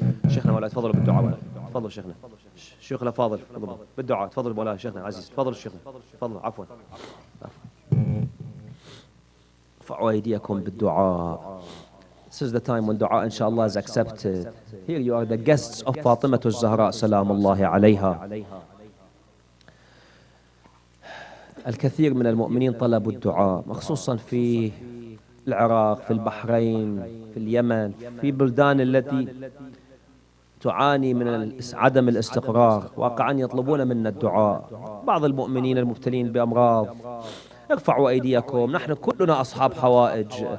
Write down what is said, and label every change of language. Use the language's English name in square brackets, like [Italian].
[Arabic] شيخنا ولا تفضلوا بالدعاء. تفضل شيخنا، شيخنا فاضل بالدعاء. تفضل مولانا شيخنا عزيز، تفضل شيخنا، تفضل. عفوا ارفعوا أيديكم بالدعاء. [English] This is the time when dua inshallah is accepted. Here you are the guests of Fatima Zahraa salamullahi alayha. [Arabic] الكثير من المؤمنين طلبوا الدعاء، خصوصا في العراق، في البحرين، في اليمن، في بلدان التي تعاني من عدم الاستقرار، واقعا يطلبون منا الدعاء. بعض المؤمنين المبتلين بأمراض، ارفعوا أيديكم، نحن كلنا أصحاب حوائج.